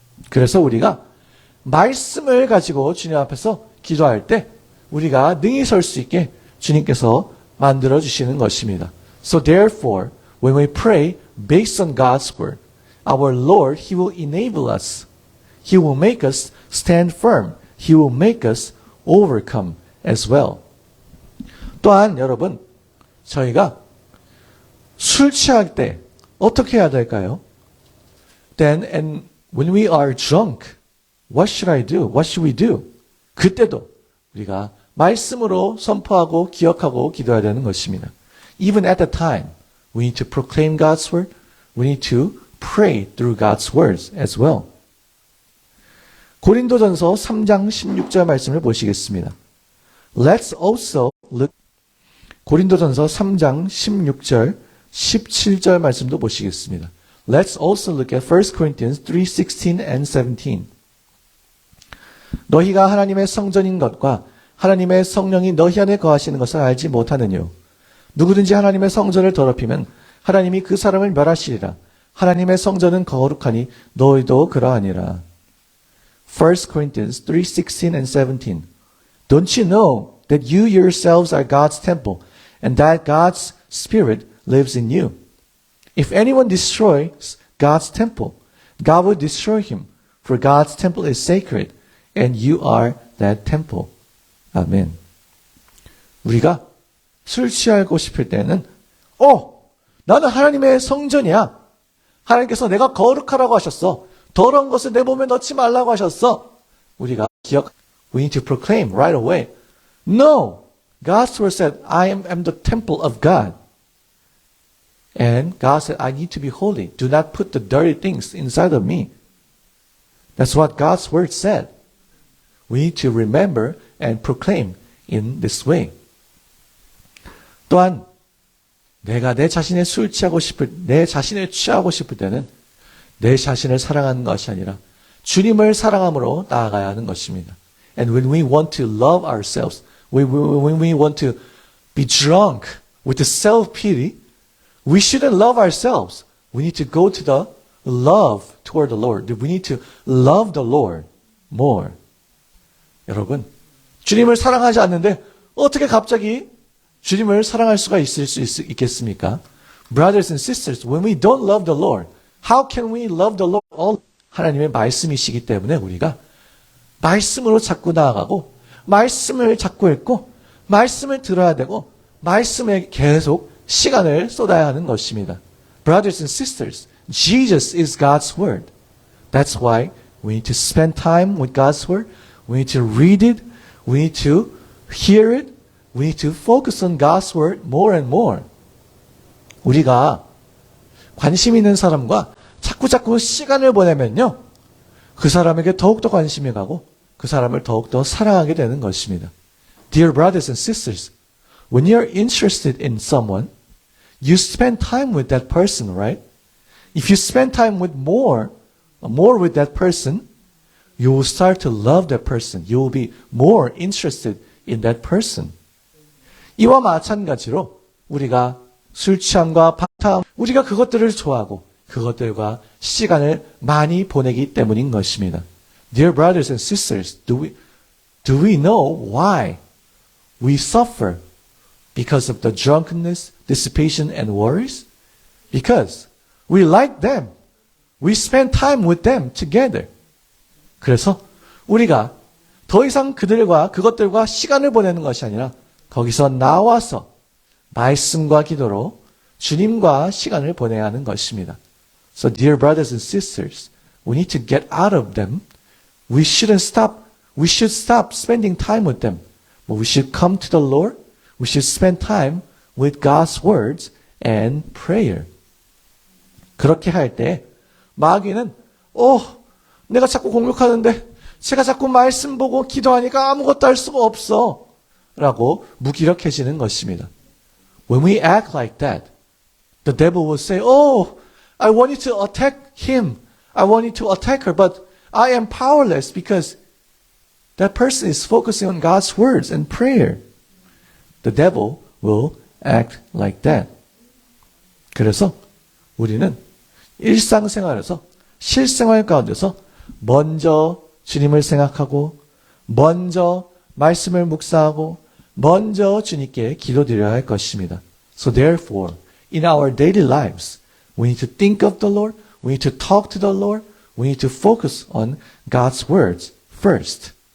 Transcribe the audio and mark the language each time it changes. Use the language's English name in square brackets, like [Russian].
[Korean] 그래서 우리가 말씀을 가지고 주님 앞에서 기도할 때 우리가 능히 설 수 있게 주님께서 만들어 주시는 것입니다. [English] So therefore, when we pray based on God's word, our Lord, He will enable us. He will make us stand firm. He will make us overcome as well. [Korean] 또한 여러분, 저희가 술 취할 때 어떻게 해야 될까요? [English] Then and when we are drunk, what should I do? What should we do? [Korean] 그때도 우리가 말씀으로 선포하고 기억하고 기도해야 되는 것입니다. [English] Even at the time, we need to proclaim God's word. We need to pray through God's words as well. [Korean] 고린도전서 3장 16절 말씀을 보시겠습니다. [English] Let's also look [Korean] 고린도전서 3장 16절 17절 말씀도 보시겠습니다. [English] Let's also look at 1 Corinthians 3:16 and 17. [Korean] 너희가 하나님의 성전인 것과 하나님의 성령이 너희 안에 거하시는 것을 알지 못하느뇨. 누구든지 하나님의 성전을 더럽히면 하나님이 그 사람을 멸하시리라. 하나님의 성전은 거룩하니 너희도 그러하니라. [English] 1 Corinthians 3:16 and 17. Don't you know that you yourselves are God's temple and that God's Spirit lives in you? If anyone destroys God's temple, God will destroy him, for God's temple is sacred and you are that temple. [Korean] 아멘. 우리가 술 취하고 싶을 때는 나는 하나님의 성전이야. 하나님께서 내가 거룩하라고 하셨어. 더러운 것을 내 몸에 넣지 말라고 하셨어. [English] 우리가 we need to proclaim right away. No, God's word said, I am the temple of God. And God said, I need to be holy. Do not put the dirty things inside of me. That's what God's word said. We need to remember and proclaim in this way. [Korean] 또한 내가 내 자신을 취하고 싶을 때는 내 자신을 사랑하는 것이 아니라 주님을 사랑함으로 나아가야 하는 것입니다. [English] And when we want to love ourselves, when we want to be drunk with the self-pity, we shouldn't love ourselves. We need to go to the love toward the Lord. We need to love the Lord more. [Korean] 여러분, 주님을 사랑하지 않는데 어떻게 갑자기 주님을 사랑할 수가 있겠습니까? [English] Brothers and sisters, when we don't love the Lord, how can we love the Lord? [Korean] 하나님의 말씀이시기 때문에 우리가 말씀으로 자꾸 나아가고 말씀을 자꾸 읽고 말씀을 들어야 되고 말씀에 계속 시간을 쏟아야 하는 것입니다. [English] Brothers and sisters, Jesus is God's word. That's why we need to spend time with God's word. We need to read it. We need to hear it. We need to focus on God's word more and more. [Korean] 우리가 관심 있는 사람과 자꾸 시간을 보내면요. 그 사람에게 더욱더 관심이 가고 그 사람을 더욱더 사랑하게 되는 것입니다. [English] Dear brothers and sisters, when you're interested in someone, you spend time with that person, right? If you spend time with more with that person, you will start to love that person. You will be more interested in that person. [Korean] 이와 마찬가지로 우리가 술 취함과 방탕, 우리가 그것들을 좋아하고 그것들과 시간을 많이 보내기 때문인 것입니다. [English] Dear brothers and sisters, do we know why we suffer because of the drunkenness, dissipation, and worries? Because we like them. We spend time with them together. [Korean] 그래서 우리가 더 이상 그것들과 시간을 보내는 것이 아니라 거기서 나와서 말씀과 기도로 주님과 시간을 보내야 하는 것입니다. [English] So dear brothers and sisters, we need to get out of them. We should stop spending time with them. But we should come to the Lord. We should spend time with God's words and prayer. [Korean] 그렇게 할 때 마귀는 내가 자꾸 공격하는데 제가 자꾸 말씀 보고 기도하니까 아무것도 할 수가 없어 라고 무기력해지는 것입니다. [English] When we act like that, the devil will say, I want you to attack him. I want you to attack her, but I am powerless because that person is focusing on God's words and prayer. The devil will act like that. [Korean] 그래서 우리는 일상생활에서 실생활 가운데서 먼저 주님을 생각하고 먼저 말씀을 묵상하고 먼저 주님께 기도드려야 할 것입니다. [English] So therefore, in our daily lives, We need to think of the Lord. We need to talk to the Lord. We need to focus on God's words first.